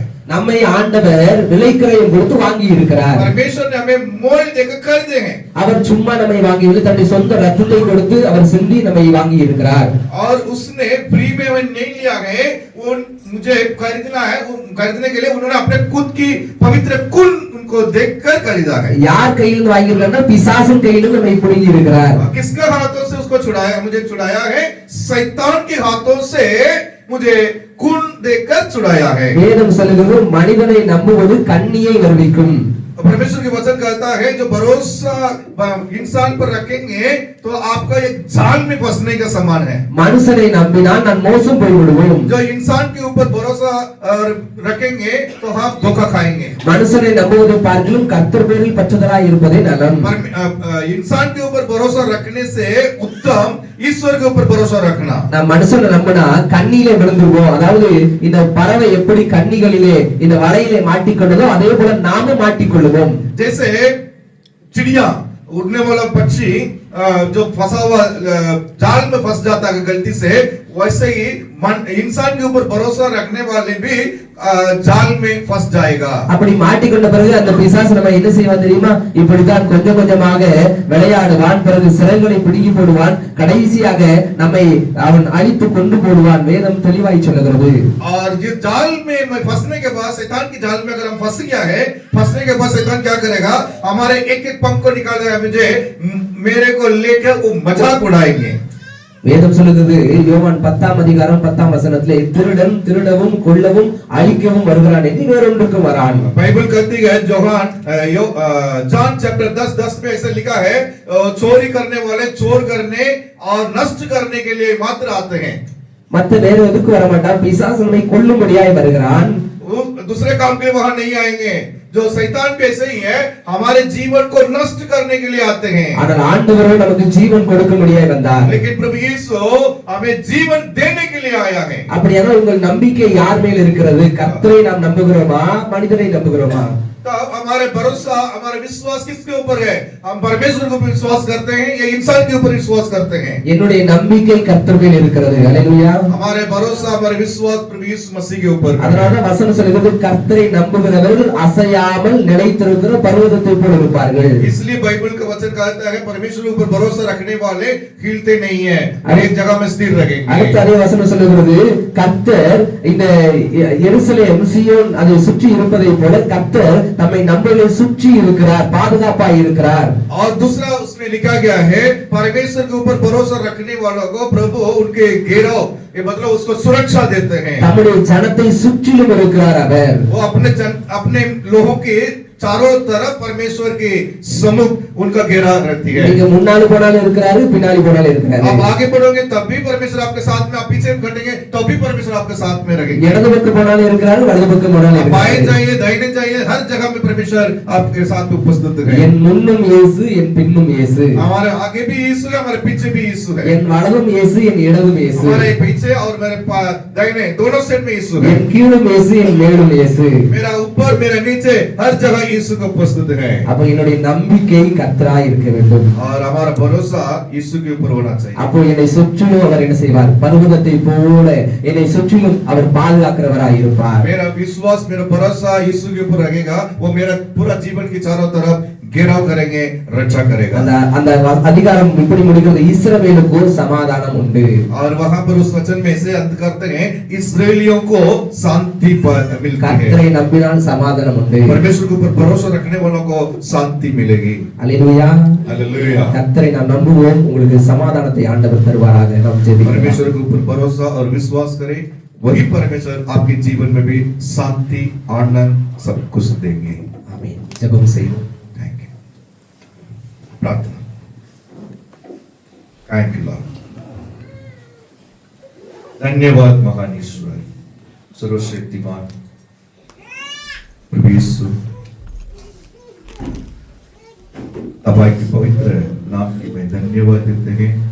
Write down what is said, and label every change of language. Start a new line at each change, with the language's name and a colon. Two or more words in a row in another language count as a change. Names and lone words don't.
Tamil: நம்மை ஆண்டவர் விலை கிரயம் கொடுத்து வாங்கி இருக்கிறார்.
Hindi: परमेश्वर ने हमें मोल देकर खरीदे हैं।
Tamil: அவர் சும்மா நம்மை வாங்கிவில்லை, தன்னுடைய சொந்த ரத்தத்தை கொடுத்து அவர் சிந்தி நம்மை வாங்கி இருக்கிறார்.
Hindi: और उसने फ्री में हमें नहीं लिया है, वो मुझे खरीदना है, वो खरीदने के लिए उन्होंने अपने खुद की पवित्र खून उनको देखकर खरीदा है।
Tamil: யார் கையிலிருந்து வாங்கி இருக்காருன்னா பிசாசின் கையிலிருந்து நம்மை புடுங்கி இருக்கிறார்.
Hindi: किसके हाथों से उसको छुड़ाया? मुझे छुड़ाया है शैतान के हाथों से, मुझे खून देकर छुड़ाया है।
Tamil: வேதம் சொல்லுகிறது, மனிதனை நம்புவது கண்ணியை வருவிக்கும்.
Hindi: परमेश्वर के वचन कहता है जो भरोसा इंसान पर रखेंगे तो आपका एक जाल में फंसने का समान है।
Tamil: மனுஷனை நம்பினால் நான் மோசம் போய் விடுவோம்.
Hindi: जो इंसान के ऊपर भरोसा रखेंगे तो हम धोखा खाएंगे।
Tamil: மனுஷனை நம்புவதை பார்க்கிலும் கர்த்தர் பேரில் பற்றுதலாய் இருப்பதே நலம்.
Hindi: इंसान के ऊपर भरोसा रखने से उत्तम ईश्वर के ऊपर भरोसा रखना।
Tamil: நாம் மனுஷனை நம்பினா கண்ணியிலே விழுந்துருவோம். அதாவது இந்த பறவை எப்படி கண்ணிகளிலே இந்த வலையிலே மாட்டிக்கொண்டதோ அதே போல நாம மாட்டிக்கொள்ளுவோம்.
Hindi: जैसे चिड़िया, उड़ने वाला पक्षी जो फंसा हुआ जाल में फंस जाता है गलती से, वैसे ही इंसान के ऊपर भरोसा रखने वाले भी जाल में फंस जाएगा।
Tamil: அப்படி மாட்டிக்கொண்ட பிறகு அந்த பிசாசு நம்ம என்ன செய்வான் தெரியுமா? இப்படித்தான் கொஞ்சம் கொஞ்சமாக விளையாடுவான், பிறகு சிறைகளை பிடுங்கி போடுவான், கடைசியாக நம்மை அவன் அழித்து கொண்டு போடுவான். வேதம் தெளிவாய் சொல்லுகிறது.
Hindi: और ये जाल में फंसने के बाद, शैतान की जाल में अगर हम फंस गया है, फंसने के बाद शैतान क्या करेगा? हमारे एक एक पंख को निकाल देगा, मुझे मेरे को लेकर वो मजाक उड़ाएंगे।
Tamil: வேதம் சொல்லுகிறது, யோவான் 10ஆம் அதிகாரம் 10ஆம் வசனத்திலே, திருடன் திருடவும் கொல்லவும் அழிக்கவும் வருகிறான் என்று வேறொன்றுக்கும் வரான்.
Hindi: बाइबल कहती है जॉन चैप्टर 10 में ऐसा लिखा है, चोरी करने वाले चोर करने और नष्ट करने के लिए मात्र आते हैं।
Tamil: மத்த வேற எதுக்கு வர மாட்டான், பிசாசு நம்மை கொல்லும்படியாய் வருகிறான்.
Hindi: वो दूसरे काम के लिए वहां नहीं आएंगे, जो शैतान भी ऐसे ही है, हमारे जीवन को नष्ट करने के लिए आते हैं।
Tamil: ஆனால் ஆண்டவரோ நமக்கு ஜீவன் கொடுக்க முடியாது வந்தார்.
Hindi: लेकिन प्रभु यीशु हमें जीवन देने के लिए आया है।
Tamil: அப்படியானால் உங்கள் நம்பிக்கை யார் மேல் இருக்கிறது? கர்த்தரை நாம் நம்புகிறோமா, மனிதனை நம்புகிறோமா?
Hindi: तो हमारे भरोसा, हमारा विश्वास किसके ऊपर है? हम परमेश्वर के ऊपर विश्वास करते हैं या इंसान के ऊपर विश्वास करते हैं?
Tamil: என்னுடைய நம்பிக்கை கர்த்தர் மேல் இருக்கிறது. ஹalleluya.
Hindi: हमारे भरोसा, हमारे विश्वास प्रभु यीशु मसीह के ऊपर है।
Tamil: அதனால வசனம் சொல்கிறது கர்த்தரை நம்புகிறவர்கள் அசையாமல் நிலைத்திருக்கிற பர்வதத்தை போல இருப்பார்கள்.
Hindi: इसलिए बाइबल का वचन कहता है परमेश्वर के ऊपर भरोसा रखने वाले हिलते नहीं है, एक जगह में स्थिर रहेंगे।
Tamil: அடுத்த அதே வசனம் சொல்கிறது கர்த்தர் இந்த எருசலேம் சீயோன் அதை சுற்றி இருப்பதை போல கர்த்தர் தம்மை நம்பர்களை சுற்றி இருக்கிறார், பாதுகாப்பாய் இருக்கிறார்.
Hindi: और दूसरा उसमें लिखा गया है परमेश्वर के ऊपर भरोसा रखने वालों को प्रभु उनके घेराव, ये मतलब उसको सुरक्षा देते हैं।
Tamil: தம்முடைய ஜனத்தை சுற்றிலும் இருக்கிறார் அவர்.
Hindi: वो अपने लोगों के चारों तरफ परमेश्वर के सम्मुख उनका घेरा रहती है।
Tamil: நீங்க முன்னாடி போனாலும் இருக்கிறாரு, பின்னாடி போனாலும் இருக்கிறாரு.
Hindi: आप आगे बढ़ोगे तब भी परमेश्वर आपके साथ में, आप पीछे घटेंगे तब भी परमेश्वर आपके साथ में रहेंगे।
Tamil: இடது பக்கம் போனாலும் இருக்கிறாரு, வலது பக்கம் போனாலும்
Hindi: आप बाएं
Tamil: இருக்கிறாரு.
Hindi: जाइए, दाहिने जाइए, हर जगह में परमेश्वर आपके साथ में उपस्थित है।
Tamil: என் முன்னும் இயேசு, என் பின்னும் இயேசு.
Hindi: हमारे आगे भी यीशु है, हमारे पीछे भी यीशु है।
Tamil: என் வலதும் இயேசு, என் இடதும் இயேசு.
Hindi: हमारे पीछे और मेरे दाहिने दोनों साइड में यीशु है।
Tamil: என் கீழும் இயேசு, என் மேலும் இயேசு.
Hindi: मेरा ऊपर, मेरा नीचे, हर जगह यीशु का उपस्थित है।
Tamil: அப்ப என்னுடைய நம்பிக்கை கர்த்தராய் இருக்க வேண்டும்.
Hindi: और हमारा भरोसा यीशु के ऊपर होना चाहिए।
Tamil: அப்போ என்னை சுற்றிலும் அவர் என்ன செய்வார்? பர்வதத்தை போல என்னை சுற்றிலும் அவர் பாதுகாக்கிறவராய் இருப்பார்.
Hindi: मेरा विश्वास, मेरा भरोसा यीशु के ऊपर रहेगा, वो मेरा पूरा जीवन की चारों तरफ घेराव करेंगे, रक्षा करेगा।
Tamil: அந்த அதிகாரம் இப்படி முடிக்கிறது, இஸ்ரவேலுக்கு சமாதானம் உண்டு.
Hindi: और वहां पर उस वचन में से अंत करते हैं इस्राएलियों को शांति मिलती है।
Tamil: கர்த்தரை நம்பினால் சமாதானம் உண்டு.
Hindi: परमेश्वर के ऊपर भरोसा रखने वालों को शांति मिलेगी।
Tamil: அல்லேலூயா.
Hindi: हालेलुया।
Tamil: கர்த்தரை நாம் நம்புவோம், உங்களுக்கு சமாதானத்தை ஆண்டவர் தருவாராக. நாம் ஜெபிப்போம்.
Hindi: परमेश्वर के ऊपर भरोसा और विश्वास करें, वही परमेश्वर आपके जीवन में भी शांति, आनंद सब कुछ देंगे।
Tamil: ஆமென். ஜெபம் செய்வோம்.
English: thank you. प्रार्थना। thank you Lord.
Hindi: धन्यवाद महान ईश्वर, सर्वशक्तिमान प्रभु यीशु, अबाई के पवित्र नाम की मैं धन्यवाद देते हैं।